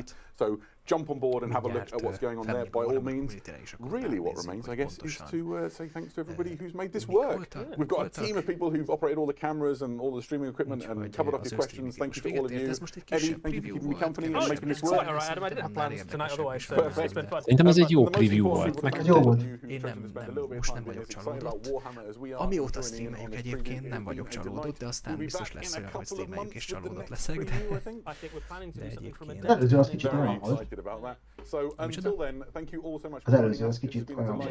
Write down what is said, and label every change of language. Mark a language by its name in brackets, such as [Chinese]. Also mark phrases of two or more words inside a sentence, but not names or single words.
[English] So jump on board and have a look at what's going on there by all means. Really what remains, I guess, is to say thanks to everybody who's made this work. We've got a team of people who've operated all the cameras and all the streaming equipment and covered up your questions. Thank you to all of you. Eddie, thank you for keeping me company and making this work. All right, Adam, I didn't have plans tonight otherwise, so it's been fun. [Hungarian] Szerintem ez egy jó preview volt. Én most nem vagyok csalódott. Amióta streameljük egyébként, nem vagyok csalódott, de aztán biztos lesz olyan, hogy streameljük és csalódott leszek, de egyébként... Az előző az kicsit olyan volt. Az előző az kicsit olyan volt.